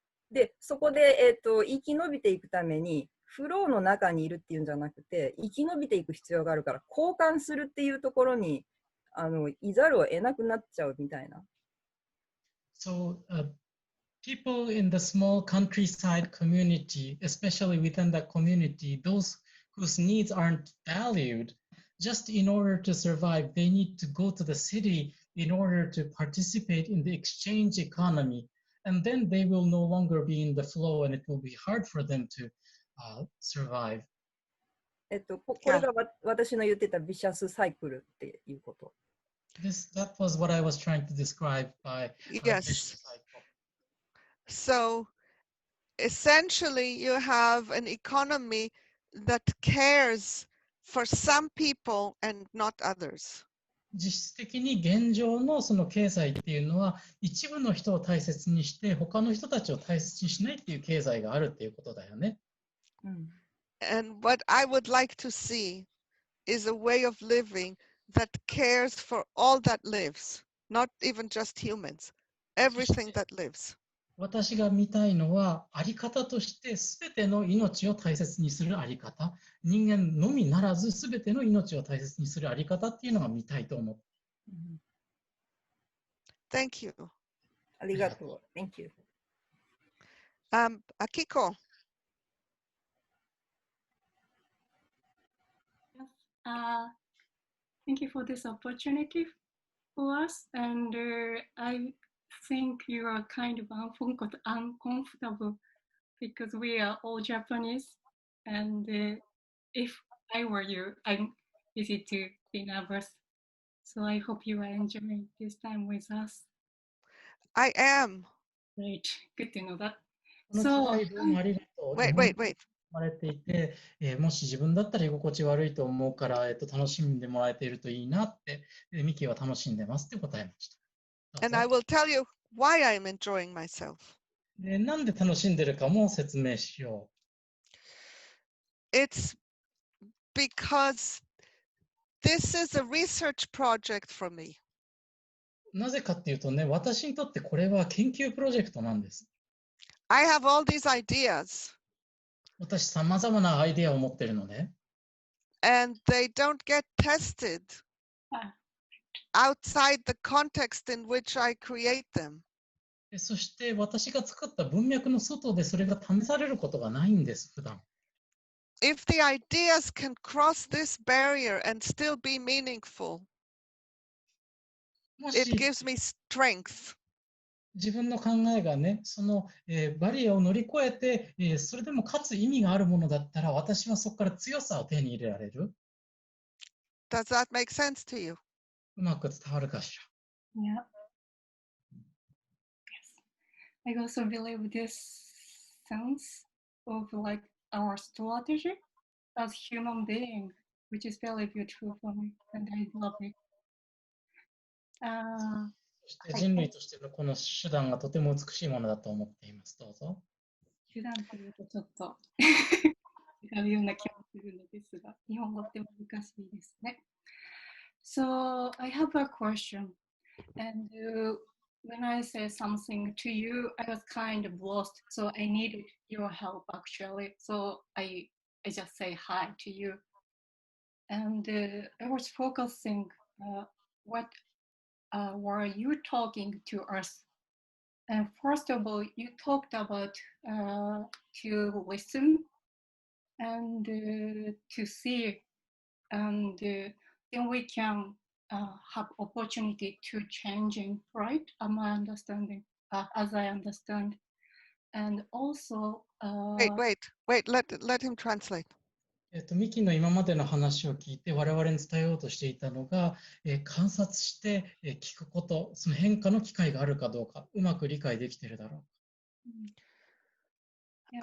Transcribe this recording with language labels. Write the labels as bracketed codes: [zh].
[ja] で、そこで、生き延びていくために、フローの中にいるっていうんじゃなくて、生き延びていく必要があるから、交換するっていうところに、いざるを得なくなっちゃうみたいな。 [en] So, people in the small countryside community, especially within that community, those whose needs aren't valued, just in order to survive, they need to go to the city in order to participate in the exchange economy. And then they will no longer be in the flow and it will be hard for them to survive. [ja] これが私の言ってたビシャスサイクルっていうこと。 [en] That was what I was trying to describe by yes. So essentially you have an economy that cares for some people and not others. [ja] 実質的に現状のその経済っていうのは一部の人を大切にして他の人たちを大切にしないっていう経済があるっていうことだよね。 [en] And what I would like to see is a way of living that cares for all that lives, not even just humans, everything that lives. [ja] 私が見たいのはあり方として全ての命を大切にするあり方、人間のみならず全ての命を大切にするあり方っていうのが見たいと思う。 [en] Thank you. [ja] ありがとう。 [en] Thank you. Akiko. Thank you for this opportunity for us, and I think you are kind of uncomfortable because we are all Japanese, and if I were you, I'm easy to be nervous. So I hope you are enjoying this time with us. I am. Great, good to know that. [ja] この機会どうもありがとう。 [en] Wait. [ja] 生まれていて、もし自分だったら居心地悪いと思うから、楽しんでもらえているといいなって、ミキは楽しんでますって答えました。 [en] And I will tell you why I'm enjoying myself. [ja] で、なんで楽しんでるかも説明しよう。 [en] It's because this is a research project for me. [ja] なぜかっていうとね、私にとってこれは研究プロジェクトなんです。 [en] I have all these ideas. [ja] 私、さまざまなアイデアを持ってるのね。 [en] And they don't get tested outside the context in which I create them. [ja] そして私が作った文脈の外でそれが試されることがないんです、普段。 [en] If the ideas can cross this barrier and still be meaningful, it gives me strength. [ja] 自分の考えがね、その、バリアを乗り越えて、それでもかつ意味があるものだったら、私はそこから強さを手に入れられる。 [en] Does that make sense to you? [ja] うまく伝わるかし [en] ら。Yeah. Yes. I also believe this sense of like our strategy as human being, which is very beautiful for me, and I love it. [ja] そして人類としてのこの手段がとても美しいものだと思っています。どうぞ。手段というとちょっと浮かぶような気もするのですが、日本語って難しいですね。 [en] So I have a question, and when I say something to you, I was kind of lost, so I needed your help actually. So I just say hi to you, and I was focusing what were you talking to us. And first of all, you talked about to listen and to see, and then we can have opportunity to changing, right? Am I understanding? As I understand, and also. Wait. Let him translate. [ja] ミキの今までの話を聞いて我々に伝えようとしていたのが、観察して、聞くこと、その変化の機会があるかどうか、うまく理解できているだろうか。